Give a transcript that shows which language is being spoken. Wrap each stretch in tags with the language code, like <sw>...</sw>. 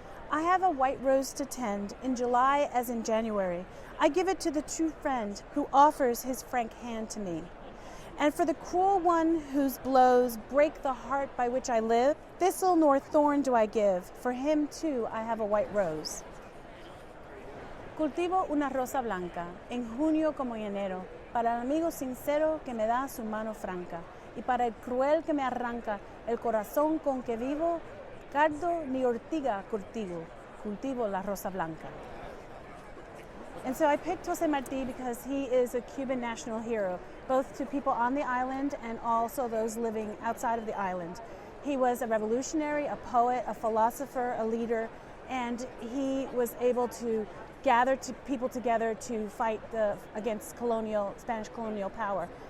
<en>I have a white rose to tend, in July as in January. I give it to the true friend who offers his frank hand to me. And for the cruel one whose blows break the heart by which I live, thistle nor thorn do I give, for him too I have a white rose.</en> <es>Cultivo una rosa blanca, en junio como en enero, para el amigo sincero que me da su mano franca, y para el cruel que me arranca el corazón con que vivo, cardo ni ortiga cultivo la rosa blanca.</es> <en>And so I picked José Martí because he is a Cuban national hero, both to people on the island and also those living outside of the island. He was a revolutionary, a poet, a philosopher, a leader, and he was able to gather people together to fight against Spanish colonial power.</en>